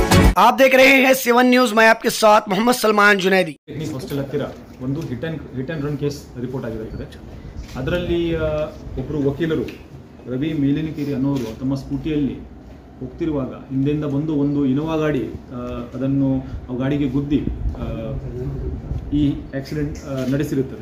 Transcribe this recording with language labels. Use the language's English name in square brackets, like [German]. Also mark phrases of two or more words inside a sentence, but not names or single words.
[Hindi] आप देख रहे हैं सेवन न्यूज। मैं आपके साथ मोहम्मद सलमान जुनैदी। [Kannada] ಟೆಕ್ನಿಕ್ ಹಾಸ್ಟೆಲ್ ಹತ್ತಿರ ಒಂದು [English] hit and run case report [Kannada] ಆಗಿರುತ್ತದೆ. ಅದರಲ್ಲಿ ಒಬ್ಬರು ವಕೀಲರು ರವಿ ಮೇಲಿನಕೇರಿ ಅನ್ನೋರು ತಮ್ಮ ಸ್ಕೂಟಿಯಲ್ಲಿ ಹೋಗ್ತಿರುವಾಗ ಹಿಂದೆಯಿಂದ ಬಂದು ಒಂದು ಇನೋವಾ ಗಾಡಿ ಅದನ್ನು ಗಾಡಿಗೆ ಗುದ್ದಿ ಈ ಆಕ್ಸಿಡೆಂಟ್ ನಡೆಸಿರುತ್ತದೆ.